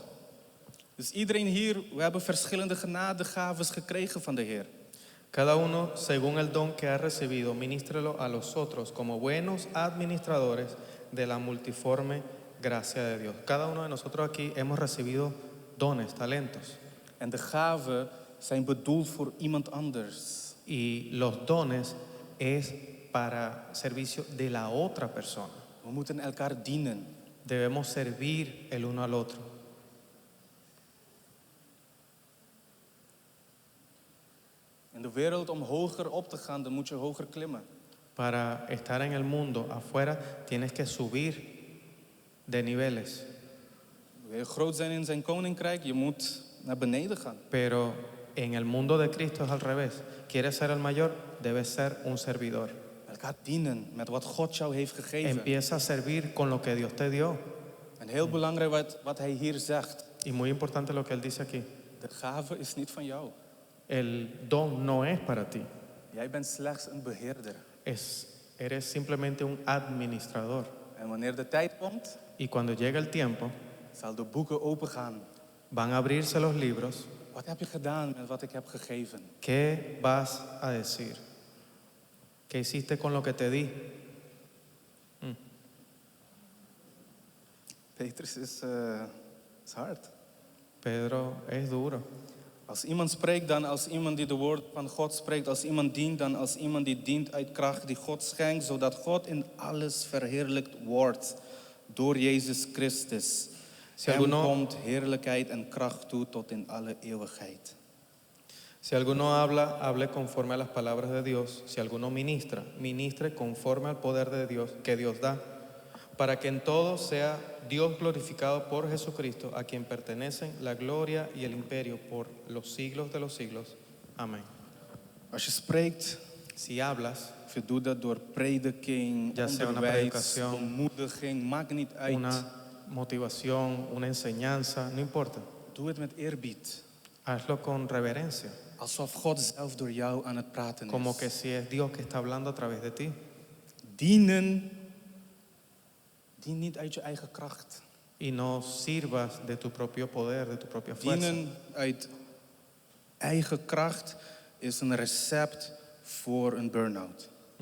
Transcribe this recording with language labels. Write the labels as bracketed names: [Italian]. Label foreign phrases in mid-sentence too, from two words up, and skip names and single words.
[Dutch] Dus iedereen hier, we hebben verschillende genadegaven gekregen van de Heer. [Spanish] Cada uno, según el don que ha recibido, ministrelo a los otros como buenos administradores de la multiforme gracia de Dios. Cada uno de nosotros aquí hemos recibido dones, talentos. [Dutch] En de gaven zijn bedoeld voor iemand anders. [Spanish] Y los dones es para servicio de la otra persona. [Dutch] We moeten elkaar dienen. [Spanish] Debemos servir el uno al otro. [Dutch] In de wereld om hoger op te gaan, dan moet je hoger klimmen. [Spanish] Para estar en el mundo afuera tienes que subir de niveles. [Dutch] Wil je groot zijn in zijn koninkrijk, je moet naar beneden gaan. [Spanish] Pero en el mundo de Cristo es al revés. ¿Quieres ser el mayor? Debes ser un servidor. [Dutch] Elkaar dienen met wat God jou heeft gegeven. [Spanish] Empieza a servir con lo que Dios te dio. [Dutch] En heel belangrijk wat hij hier zegt. [Spanish] Y muy importante lo que Él dice aquí. [Dutch] De gave is niet van jou. [Spanish] El don no es para ti. [Dutch] Jij bent slechts een beheerder. [Spanish] Eres simplemente un administrador. [Dutch] En wanneer de tijd komt, [Spanish] Y cuando llega el tiempo, [Dutch] zal de boeken opengaan. [Spanish] van a abrirse los libros. [Dutch] Wat heb je gedaan met wat ik heb gegeven? [Spanish] ¿Qué vas a decir? ¿Qué hiciste con lo que te di? [Dutch] Petrus is hard. [Spanish] Pedro, es duro. [Dutch] Als iemand spreekt, dan als iemand die de woord van God spreekt. Als iemand dient, dan als iemand die dient uit kracht die God schenkt. Zodat God in alles verheerlijkt wordt. Door Jezus Christus. [Spanish] Si [Dutch] Hem [Spanish] alguno- [Dutch] komt heerlijkheid en kracht toe tot in alle eeuwigheid. [Spanish] Si alguno habla, hable conforme a las palabras de Dios. Si alguno ministra, ministre conforme al poder de Dios que Dios da, para que en todo sea Dios glorificado por Jesucristo, a quien pertenecen la gloria y el imperio por los siglos de los siglos. Amén. [Dutch] Als je spreekt, [Spanish] Si hablas, [Dutch] of je doet dat door prediking, [Spanish] Ya sea una [Dutch] onderwijs, [Spanish] predicación, [Dutch] bemoediging, maakt niet uit. [Spanish] una motivación, una enseñanza, no importa. [Dutch] Doe het met eerbied. [Spanish] Hazlo con reverencia, [Dutch] Alsof God zelf door jou aan het praten [Spanish] como [Dutch] is. [Spanish] que si es Dios que está hablando a través de ti. [Dutch] Dienen, dien niet uit je eigen kracht. [Spanish] Y no sirvas de tu propio poder, de tu propia fuerza. [Dutch] Dienen uit eigen kracht is een recept voor een burn-out.